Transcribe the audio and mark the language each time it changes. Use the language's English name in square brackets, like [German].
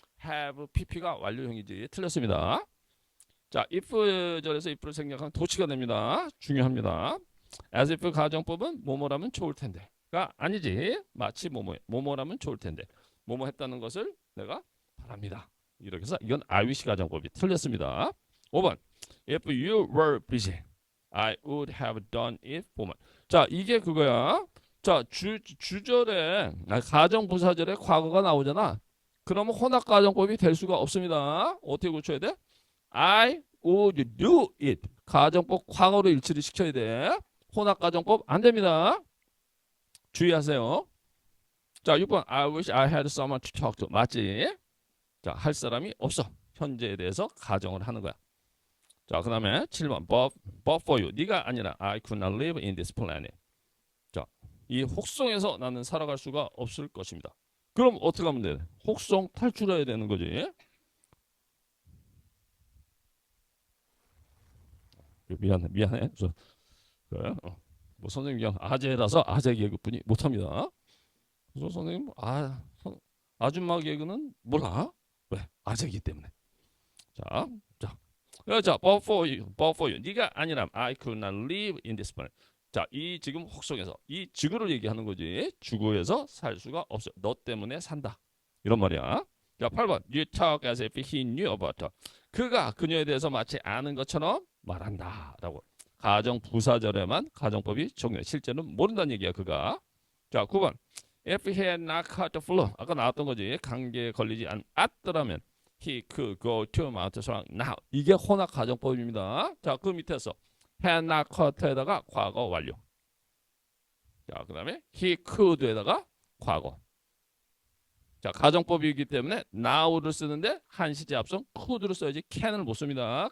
[Korean] have, pp가 완료형이지. 틀렸습니다. 자, if 절에서 if를 생략하면 도치가 됩니다. 중요합니다. as if 가정법은 뭐뭐라면 좋을 텐데가 아니지. 마치 뭐뭐라면 좋을 텐데. 뭐뭐 했다는 것을 내가 바랍니다. 이렇게 해서 이건 I wish 가정법이 틀렸습니다. [English] 5번 if you were busy, I would have done it for me. [Korean] 자, 이게 그거야. 자, 주절에 가정부사절에 과거가 나오잖아. 그러면 혼합 가정법이 될 수가 없습니다. 어떻게 고쳐야 돼? [English] I would do it. [Korean] 가정법 과거로 일치를 시켜야 돼. 혼합 가정법 안 됩니다. 주의하세요. [English] 자, 6번 I wish I had someone to talk to. [Korean] 맞지? 자, 할 사람이 없어. 현재에 대해서 가정을 하는 거야. 자, 그 다음에 7번 [English] but for you. [Korean] 네가 아니라 [English] I could not live in this planet. [Korean] 자, 이 혹성에서 나는 살아갈 수가 없을 것입니다. 그럼 어떻게 하면 돼? 혹성 탈출해야 되는 거지. 미안해. 그래? 뭐 선생님 그냥 아재라서 아재 개그뿐이 못합니다. 그래서 선생님 아줌마 개그는 몰라. 왜? 아재이기 때문에. 자, [English] but for you. [Korean] 네가 아니라면 [English] I could not live in this planet. [Korean] 자, 이 지금 혹성에서 이 지구를 얘기하는 거지. 지구에서 살 수가 없어. 너 때문에 산다. 이런 말이야. 자, 8번. [English] You talk as if he knew about her. [Korean] 그가 그녀에 대해서 마치 아는 것처럼 말한다라고. 가정 부사절에만 가정법이 적용해. 실제는 모른다는 얘기야, 그가. 자, 9번. [English] If he had not caught the flu. [Korean] 아까 나왔던 거지. 감기에 걸리지 않았더라면 [English] he could go to Mount Solang now. [Korean] 이게 혼합 가정법입니다. 자, 그 밑에서 had not caught에다가 과거 완료. 자, 그 다음에 he could에다가 과거. 자, 가정법이기 때문에 now를 쓰는데 한시제 앞선 could를 써야지 can을 못 씁니다.